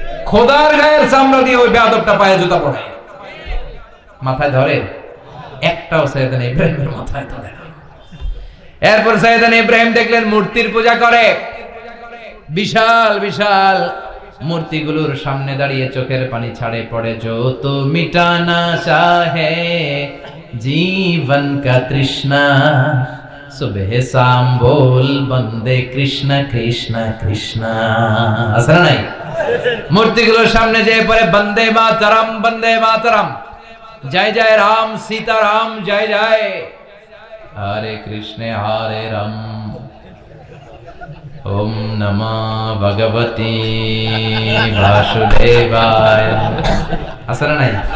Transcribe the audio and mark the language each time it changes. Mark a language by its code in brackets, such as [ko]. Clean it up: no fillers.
[bn] খোদার গায়ের চামড়া দিয়ে ওই বেয়াদবটা পায়ে জুতা পড়ে। মাথায় ধরে? একটাও সাইয়েদনা ইব্রাহিমের মাথায় ধরে না। এরপর সাইয়েদনা ইব্রাহিম দেখলেন মূর্তির পূজা করে। বিশাল বিশাল মূর্তিগুলোর সামনে দাঁড়িয়ে চোখের পানি ছাড়ে পড়ে। [hi] जो तो मिटाना चाहे जीवन का तृष्णा, सुबह शाम बोल बंदे कृष्ण कृष्ण कृष्ण। [bn] আছে না নাই? মূর্তিগুলোর সামনে যেয়ে পড়ে বন্দে মাতরম, বন্দে মাতরম, জয় জয় রাম সীতারাম, জয় জয় হরে কৃষ্ণ হরে রাম। [sa] ওম নমো ভগবতে বাসুদেবায়। [bn] আছে না নাই?